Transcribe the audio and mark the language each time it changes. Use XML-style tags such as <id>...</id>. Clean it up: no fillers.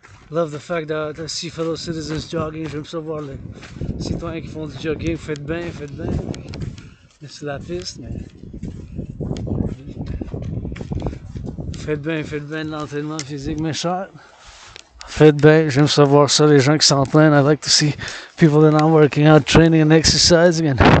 <en>Love the fact that I see fellow citizens jogging.</en> <fr>J'aime ça voir les citoyens qui font du jogging. Faites bien, faites bien. C'est la piste, mais. Faites bien de l'entraînement physique, mes chers. Faites bien, j'aime ça voir ça, les gens qui s'entraînent.</fr> <en>I like to see people that are working out, training and exercising. And</en>